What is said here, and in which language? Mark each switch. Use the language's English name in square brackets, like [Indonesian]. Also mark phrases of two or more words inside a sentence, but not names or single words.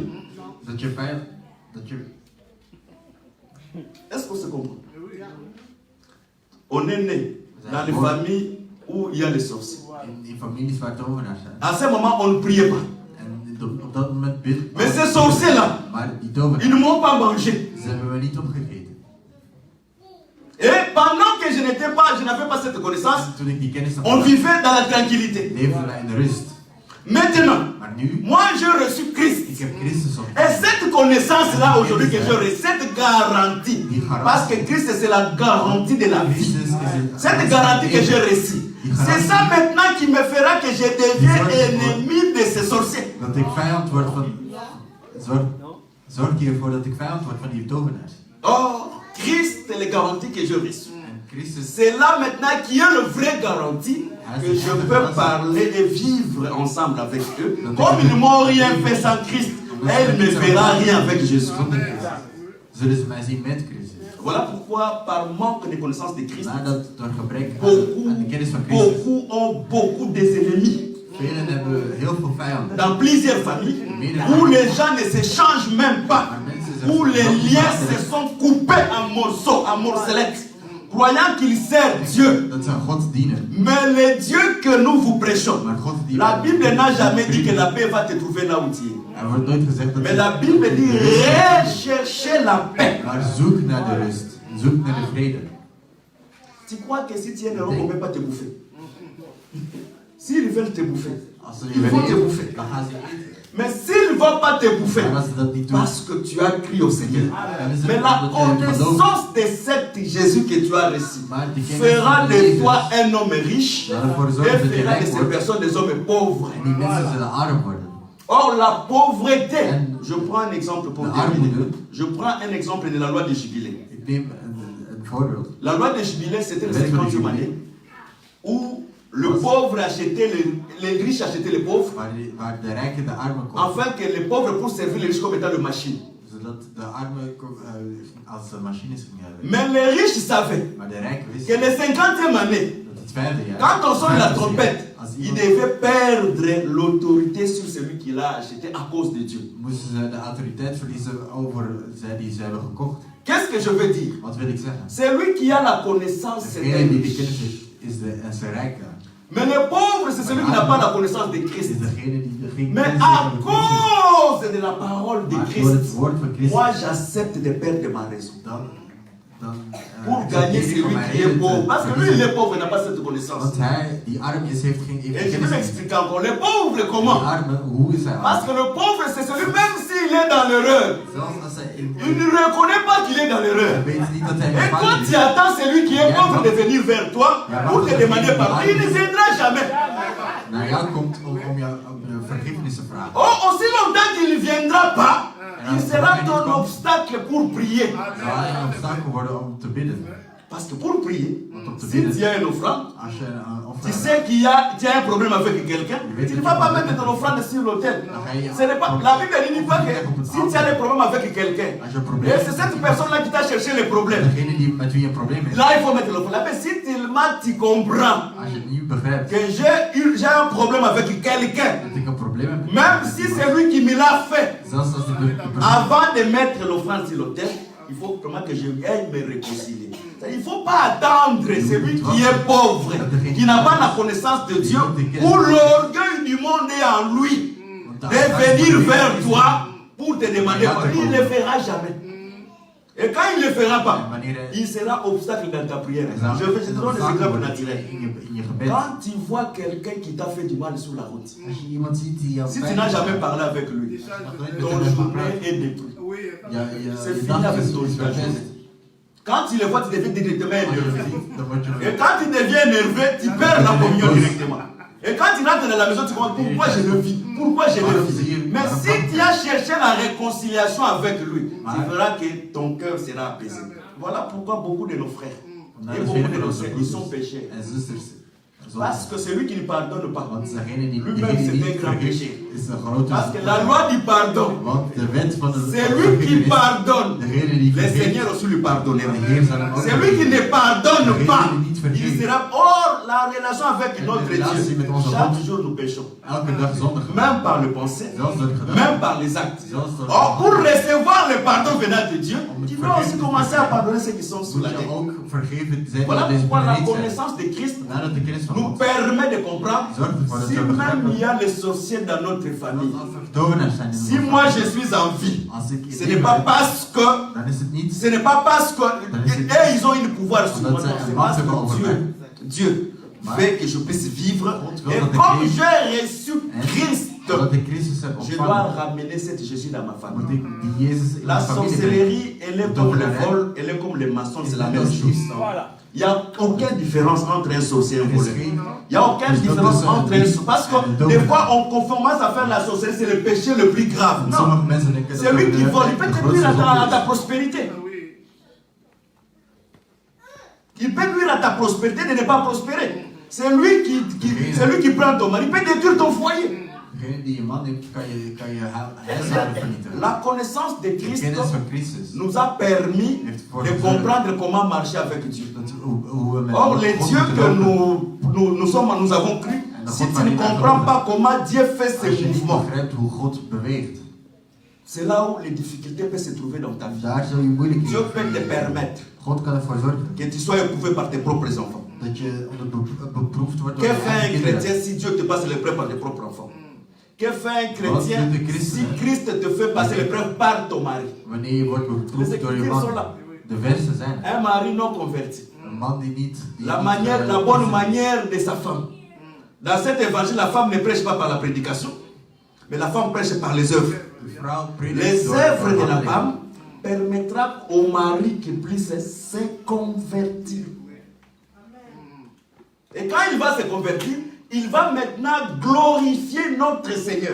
[Dutch] dat je vijand, dat je... [French] Est-ce qu'on se comprend? On est né dans les familles où il y a les sorciers. [Dutch] In families waar tovenaars zijn. [French] À ce moment, on ne priait pas. [Dutch] En op dat moment bid. [French] Mais ces sorciers-là, [Dutch] Maar die [French] ils [Dutch] tovenaars, [French] ne m'ont pas mangé. [Dutch] ze hebben we niet opgegeten. [French] Et pendant que je n'avais pas cette connaissance, [Dutch] Toen ik die kennis had [French] on [Dutch] gehad, [French] vivait dans la tranquillité. [Dutch] leefden wij in de rust. [French] Maintenant, [Dutch] Maar nu, [French] moi j'ai reçu Christ. [Dutch] ik heb Christus [French] Et [Dutch] ontmoet. [French] cette connaissance-là aujourd'hui que j'ai reçue, cette garantie, parce que Christ c'est la garantie de la vie. [Dutch] Christus is het. [French] Cette garantie que j'ai reçue, c'est ça maintenant qui me fera que je deviens ennemi de ces sorciers. [Dutch] Dat ik vijand word van. Zorg je ervoor dat ik vijand word van die tovenaars. [French] Oh, Christ est la garantie que j'ai reçue. [Dutch] En Christus, [French] C'est là maintenant qui est le vrai garantie que je peux parler et vivre ensemble avec eux. Comme ils n'ont rien fait sans Christ, elle ne fera rien avec Jésus. [Dutch] zullen ze mij zien met Christus. [French] Voilà pourquoi, par manque de connaissance de Christ, [Dutch] Maar dat door gebrek aan de kennis van Christus. [French] beaucoup ont beaucoup des ennemis. [Dutch] Velen hebben heel veel vijanden. [French] Dans plusieurs familles, où les gens ne s'échangent même pas, où les liens se sont coupés en morceaux, en morcelettes, croyant qu'ils servent Dieu. [Dutch] Dat ze aan God dienen. [French] Mais le Dieu que nous vous prêchons, [Dutch] Maar God die [French] la Bible n'a jamais dit que la paix va te trouver là où tu es. [Dutch] Er wordt nooit gezegd dat [French] Mais la Bible dit recherchez la paix. [Dutch] maar zoek naar de rust. Zoek naar de vrede. [French] Tu crois que si tu es heureux, on ne peut pas te bouffer? S'ils veulent te bouffer, [Dutch] Als ze [French] ils [Dutch] je [French] vont te [Dutch] willen [French] bouffer. [Dutch] eten, dan gaan ze je eten. [French] Mais s'ils ne vont pas te bouffer, [Dutch] Maar als ze dat niet doen, [French] parce que tu as crié au Seigneur. [Dutch] dan is het [French] Mais la [Dutch] omdat je gelooft. [French] connaissance de cet Jésus que tu as reçu [Dutch] Maar de kennis [French] fera [Dutch] van de Jezus [French] toi un homme riche [Dutch] zal ervoor [French] et [Dutch] zorgen dat je [French] fera de [Dutch] rijk [French] ces [Dutch] wordt. [French] personnes des hommes pauvres. [Dutch] En die mensen zullen arm worden. [French] Or, la pauvreté, [Dutch] En [French] je prends un exemple pour [Dutch] de [French] terminer. [Dutch] armoede. [French] Je prends un exemple de la loi de Jubilé. [Dutch] Ik neem een voorbeeld. [French] La loi de Jubilé, c'était le La loi de 50e Jubilé. année où le pauvre achetait les riches achetaient les pauvres, [Dutch] Waar de rijken de armen kopen. [French] afin que les pauvres puissent servir les riches comme étant de machine. [Dutch] Zodat de armen als machines gingen werken. [French] Mais les riches savaient [Dutch] Maar de rijken [French] que [Dutch] wisten [French] les 50e année, [Dutch] dat het vijfde jaar. [French] quand on sonne la [Dutch] vijfde [French] trompette, [Dutch] jaar, als [French] ils [Dutch] iemand [French] devaient perdre l'autorité sur celui qui l'a acheté à cause de Dieu. [Dutch] moesten ze de autoriteit verliezen over zij die ze hebben gekocht. [French] Qu'est-ce que je veux dire? [Dutch] Wat wil ik zeggen? [French] Celui qui a la connaissance, c'est [Dutch] Degene [French] un [Dutch] die de [French] riche. [Dutch] kennis heeft, is de rijke. [French] Mais le pauvre, c'est celui qui n'a pas la connaissance de Christ. [Dutch] Is degene die geen [French] Mais [Dutch] kennis [French] à [Dutch] heeft van Christus. [French] cause de la parole de [Dutch] Maar door [French] Christ, [Dutch] het woord van Christus, [French] moi j'accepte de perdre ma raison. [Dutch] dan [French] Pour gagner celui qui est pauvre. Parce que lui, il est pauvre, il n'a pas cette connaissance. [Dutch] Want hij die arm is, heeft geen [French] Et je vais [Dutch] kennis. [French] m'expliquer encore. Le pauvre, [Dutch] Die [French] comment? [Dutch] arme, hoe is hij [French] Parce que le pauvre, c'est celui, même s'il est dans l'erreur, [Dutch] Zelfs als hij in [French] il ne reconnaît pas qu'il est dans l'erreur. [Dutch] hij weet niet dat hij [French] Et [Dutch] gevangen [French] quand [Dutch] is. [French] tu attends celui qui est pauvre de venir vers toi pour te demander pardon, il ne viendra jamais. [Dutch] Naar jou komt om jou vergiffenis te vragen. [French] Oh, aussi longtemps qu'il ne viendra pas, il sera ton obstacle pour prier. [Dutch] Zal hij een obstakel worden om te bidden. [French] Parce que pour prier, [Dutch] Want om te [French] si [Dutch] bidden, [French] tu as une offrande, [Dutch] als je een [French] tu [Dutch] offerte [French] sais qu'il tu as un problème avec quelqu'un, tu ne vas pas mettre ton offrande sur l'autel. Ce n'est pas, la Bible ne dit pas que si tu as des problèmes avec quelqu'un, et c'est cette personne-là qui t'a cherché les problèmes, [Dutch] degene die met wie je een probleem heeft, [French] là il faut mettre l'offrande. Mais si tellement tu comprends [Dutch] als je het niet begrijpt [French] que j'ai un problème avec quelqu'un, [Dutch] dat ik een probleem heb, [French] même si c'est lui qui me l'a fait, [Dutch] zelfs als de persoon [French] avant de mettre l'offrande sur l'autel, il faut vraiment que je aille me réconcilier. Il ne faut pas attendre celui qui est pauvre, qui n'a pas la connaissance de Dieu, où l'orgueil du monde est en lui, de venir vers toi pour te demander pardon. Il ne le fera jamais. Et quand il ne le fera pas, il sera obstacle dans ta prière. Je te donne des exemples naturels. [Dutch] in je gebed. [French] Quand tu vois quelqu'un qui t'a fait du mal sur la route, [Dutch] Als je iemand ziet die jou [French] si tu [Dutch] pijn [French] n'as [Dutch] doet, [French] jamais parlé avec lui, ton journée est détruite. C'est [Dutch] je [French] fini [Dutch] dag [French] avec [Dutch] is [French] ton [Dutch] verpest. [French] journée. Quand tu le vois, tu deviens directement énervé. [Dutch] Dan word je [French] Et quand tu deviens énervé, tu perds la communion directement. Et quand tu rentres dans la maison, tu te demandes pourquoi je le vis. Pourquoi je le vis. Mais si tu as cherché la réconciliation avec lui, tu verras que ton cœur sera apaisé. Voilà pourquoi beaucoup de nos frères et beaucoup de nos sœurs, ils sont péchés. [Dutch] en zusters. [French] Parce que celui qui ne pardonne pas, [Dutch] Want degene die [French] lui-même c'est un grand péché. [Dutch] is een grote [French] Parce que la loi du pardon, [Dutch] Want de wet van de [French] c'est lui qui pardonne. [Dutch] degene die [French] Le [Dutch] vergeeft, [French] Seigneur aussi lui pardonnera. [Dutch] de Heer zal hem ook [French] C'est lui qui ne pardonne pas. Il [Dutch] vergeeft. [French] sera hors la relation avec notre Dieu. Chaque jour nous péchons. [Dutch] Elke dag zondig. [French] Même par le pensée, [Dutch] Zelfs door het gedaan. [French] même par les actes. [Dutch] Zelfs door [French] Or, pour recevoir le pardon venant de Dieu, tu dois aussi commencer à pardonner ceux qui sont sous [Dutch] moet [French] la [Dutch] je [French] terre. [Dutch] ook vergeven zijn [French] Voilà [Dutch] die deze [French] pourquoi la [Dutch] planeet zijn. [French] connaissance de Christ [Dutch] Nadat de kennis van [French] nous [Dutch] God. [French] permet de comprendre [Dutch] Zorg ervoor dat [French] si [Dutch] we [French] même [Dutch] begrijpen [French] il y a les sorciers dans notre famille. [Dutch] dat er tovenaars zijn in [French] Si [Dutch] onze [French] moi [Dutch] familie. [French] je suis en vie, [Dutch] Als ik in [French] ce n'est [Dutch] leven [French] pas [Dutch] ben, [French] parce que [Dutch] dan is het niet [French] ce n'est pas parce que eux, ils ont une pouvoir sur moi, non, c'est parce que Dieu, fait que je puisse vivre. [Dutch] wil [French] Et [Dutch] dat ik [French] comme [Dutch] leef. [French] j'ai reçu Christ, [Dutch] Omdat ik Christus heb [French] je dois [Dutch] ontvangen, [French] ramener cette Jésus dans ma [Dutch] moet [French] famille. [Dutch] ik die Jezus in [French] La [Dutch] mijn familie brengen. [French] sorcellerie, elle est comme le vol, elle est comme les maçons, c'est la même chose. Il n'y a aucune différence entre un sorcier et un [Dutch] Er is [French] voleur. [Dutch] geen [French] Il n'y a aucune différence entre un sorcier. Parce que des fois, on commence à faire la sorcellerie, c'est le péché le plus grave. Non, [Dutch] Sommige mensen denken dat [French] c'est lui qui vole. Il peut [Dutch] de [French] te [Dutch] grootste [French] nuire à [Dutch] zonde [French] ta [Dutch] is. [French] prospérité. Il peut nuire à ta prospérité de ne pas prospérer. C'est lui qui prend ton mari. Il peut détruire ton foyer. [Dutch] Degene die je man heeft, kan je huishouden vernietigen. [French] La connaissance de [Dutch] De [French] Christ [Dutch] kennis van Christus. [French] nous a permis de comprendre comment marcher avec Dieu. [Dutch] Hoe we met [French] Or, les [Dutch] God [French] dieux [Dutch] moeten [French] que [Dutch] lopen. [French] nous avons cru, si tu ne comprends pas comment Dieu fait [Dutch] Als [French] ses [Dutch] je niet [French] mouvements, [Dutch] begrijpt hoe God beweegt, [French] c'est là où les difficultés peuvent se trouver dans ta vie. [Dutch] daar zul je moeilijkheden [French] Dieu peut te permettre [Dutch] God kan ervoor zorgen [French] que tu sois éprouvé par tes propres enfants. [Dutch] dat je beproefd wordt door [French] Que [Dutch] je [French] fait un [Dutch] eigen kinderen. [French] chrétien si Dieu te passe l'épreuve par tes propres enfants? Que fait un chrétien [Dutch] Wat doet de christen, [French] si [Dutch] hè? [French] Christ te fait passer l'épreuve par ton mari? [Dutch] Wanneer je wordt [French] Les [Dutch] beproefd door je [French] Écritures sont [Dutch] man. [French] là. [Dutch] De versen zijn. [French] Un mari non converti. [Dutch] Een man die niet... [French] La bonne manière de sa femme. Dans cet évangile, la femme ne prêche pas par la prédication, mais la femme prêche par les œuvres. Les œuvres de la femme permettra au mari qu'il puisse se convertir. Et quand il va se convertir, il va maintenant glorifier notre Seigneur.